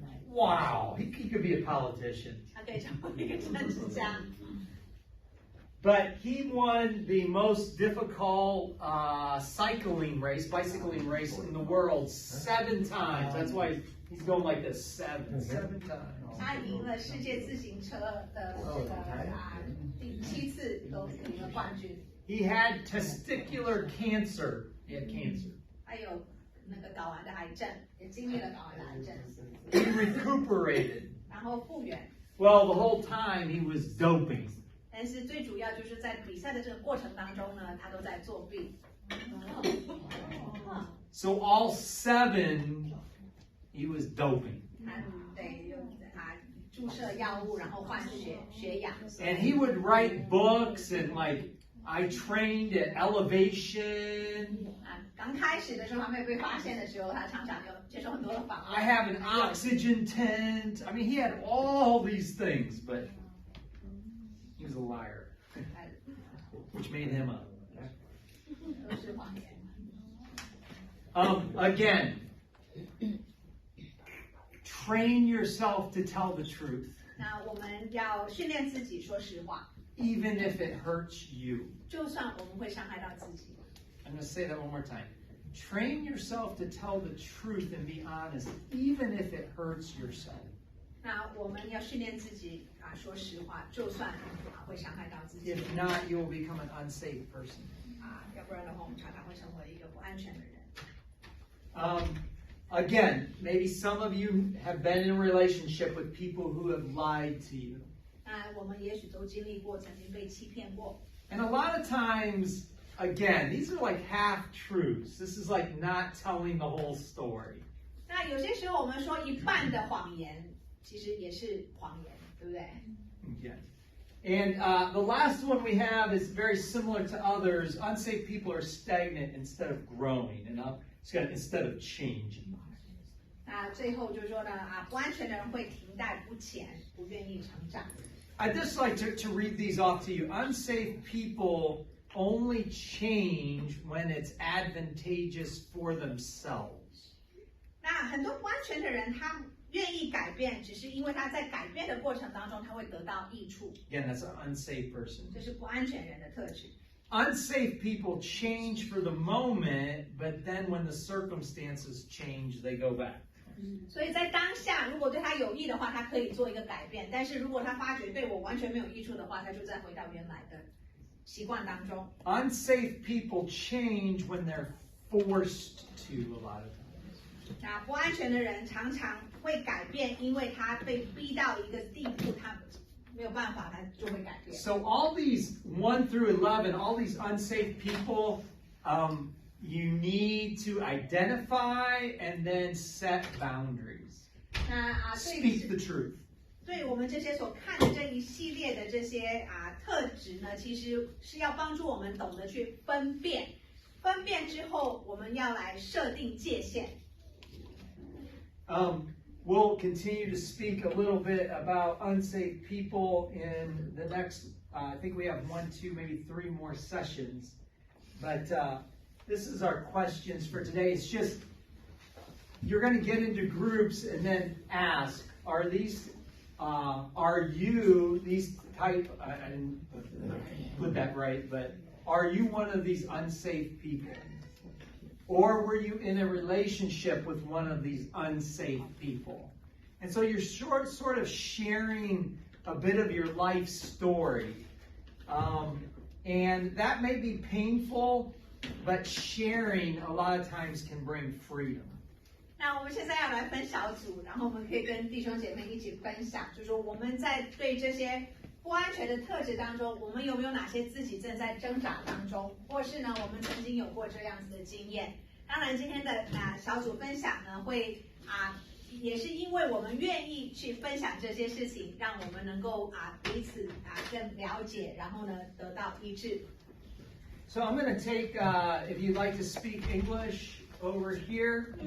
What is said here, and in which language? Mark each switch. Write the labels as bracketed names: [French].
[English] Wow, he could be a politician. [Chinese] 他可以成为一个政治家。 [English] But he won the most difficult bicycling race in the world 7 times. That's why he's going like this 7 times. [Chinese] 他赢了世界自行车的这个第7次都赢了冠军。 [English] He had testicular cancer. He had cancer. [Chinese] 还有那个睾丸的癌症，也经历了睾丸的癌症。 [English] He recuperated. [Chinese] 然后复原。 [English] Well, the whole time he was doping. [Chinese] 但是最主要就是在比赛的这个过程当中呢，他都在作弊。 [English] So all 7, he was doping. [Chinese] 他得注射药物，然后换血氧。 [English] And he would write books and I trained at elevation. [Chinese] 刚开始的时候还没有被发现的时候，他常常就接受很多的访问。 [English] I have an oxygen tent. I mean, he had all these things, but he was a liar, which made him up. [Chinese] 都是谎言。 [English] Again, train yourself to tell the truth, [Chinese] 那我们要训练自己说实话， [English] even if it hurts you. [Chinese] 就算我们会伤害到自己。 [English] I'm going to say that one more time. Train yourself to tell the truth and be honest, even if it hurts yourself. [Chinese] 那我们要训练自己说实话，就算会伤害到自己。 [English] If not, you will become an unsafe person. [Chinese] 要不然的话，我们常常会成为一个不安全的人。 [English] Again, maybe some of you have been in a relationship with people who have lied to you. [Chinese] 我们也许都经历过，曾经被欺骗过。 [English] And a lot of times, again, these are like half-truths. This is like not telling the whole story. [Chinese] 那有些时候我们说一半的谎言，其实也是谎言，对不对？ [English] Okay. And the last one we have is very similar to others. Unsafe people are stagnant instead of growing, and instead of changing. [Chinese] 那最后就是说呢，不安全的人会停滞不前，不愿意成长。 [English] I'd just like to read these off to you. Unsafe people only change when it's advantageous for themselves. [Chinese] 那很多不安全的人，他愿意改变，只是因为他在改变的过程当中，他会得到益处。 [English] Again, that's an unsafe person. [Chinese] 这是不安全人的特质。 [English] Unsafe people change for the moment, but then when the circumstances change, they go back. [Chinese] 所以在当下，如果对他有益的话，他可以做一个改变；但是如果他发觉对我完全没有益处的话，他就再回到原来的习惯当中。 [English] Unsafe people change when they're forced to a lot of times. [Chinese] 那不安全的人常常会改变，因为他被逼到一个地步，他没有办法，他就会改变。 [English] So all these 1 through 11, all these unsafe people, you need to identify and then set boundaries. 那 Speak the truth. [Chinese] 对我们这些所看的这一系列的这些特质呢，其实是要帮助我们懂得去分辨，分辨之后，我们要来设定界限。 [English] We'll continue to speak a little bit about unsafe people in the next, I think we have 1, 2, maybe 3 more sessions. But this is our questions for today. It's just, you're going to get into groups and then ask, are you these type, I didn't put that right, but are you one of these unsafe people? Or were you in a relationship with one of these unsafe people? And so you're sort of sharing a bit of your life story. And that may be painful, but sharing a lot of times can bring freedom. [Chinese] 那我们现在要来分小组，然后我们可以跟弟兄姐妹一起分享，就是说我们在对这些不安全的特质当中，我们有没有哪些自己正在挣扎当中，或是呢，我们曾经有过这样子的经验？当然，今天的小组分享呢，会也是因为我们愿意去分享这些事情，让我们能够彼此更了解，然后呢得到医治。 [English] So I'm going to take, if you'd like to speak English over here.